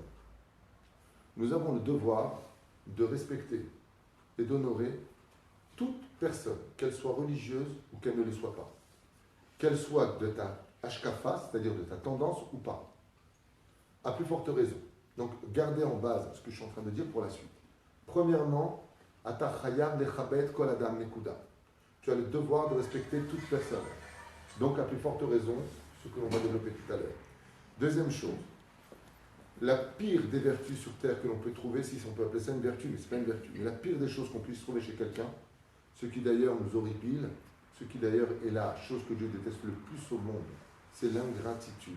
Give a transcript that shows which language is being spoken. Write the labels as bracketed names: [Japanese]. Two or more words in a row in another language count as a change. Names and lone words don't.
[French] Nous avons le devoir de respecter et d'honorer toute personne, qu'elle soit religieuse ou qu'elle ne le soit pas. Qu'elle soit de ta hashkafa, c'est-à-dire de ta tendance ou pas. À plus forte raison. Donc, gardez en base ce que je suis en train de dire pour la suite. Premièrement, [Hebrew] אתה חייב לכבד כל אדם נקודה. [French] Tu as le devoir de respecter toute personne. Donc, à plus forte raison, ce que l'on va développer tout à l'heure. Deuxième chose, la pire des vertus sur terre que l'on peut trouver, si on peut appeler ça une vertu, mais ce n'est pas une vertu, mais la pire des choses qu'on puisse trouver chez quelqu'un, ce qui d'ailleurs nous horripile, ce qui d'ailleurs est la chose que Dieu déteste le plus au monde, c'est l'ingratitude.